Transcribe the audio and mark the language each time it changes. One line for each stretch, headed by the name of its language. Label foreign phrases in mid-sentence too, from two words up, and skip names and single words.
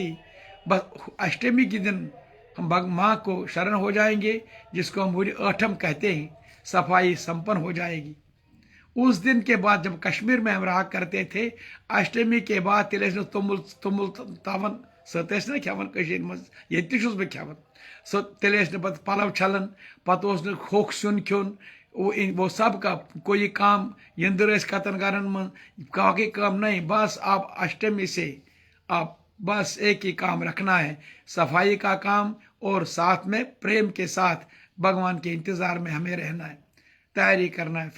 Hindi: बस अष्टमी के दिन हम माँ को शरण हो जाएंगे, जिसको हम पूरी आठम कहते हैं, सफाई संपन्न हो जाएगी। उस दिन के बाद जब कश्मीर में हम रहा करते थे, अष्टमी के बाद
Kashmiri: तिलेश्वर तुमुल तावन सो तेस ना खेवन कशीर मज ये छुस बह खेवन सो तेले पत पलव छलन पत खोख सुन खोन वो सब का कोई काम यंदर कतन करन मन
Hindi: बाकी काम नहीं, बस आप अष्टमी से आप बस एक ही काम रखना है, सफाई का काम, और साथ में प्रेम के साथ भगवान के इंतजार में हमें रहना है, तैयारी करना है।